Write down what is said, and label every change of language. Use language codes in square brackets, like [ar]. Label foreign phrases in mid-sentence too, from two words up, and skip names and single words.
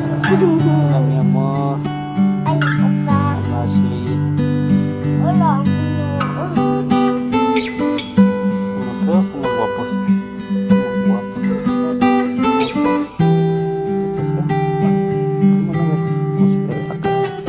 [es] Hola, mi amor. [tl] Ano ka pa? Ashley. Wala ako. [es] Los feos están los guapos. Los guapos. ¿Estás feo? ¿Cómo no me gusta la cara?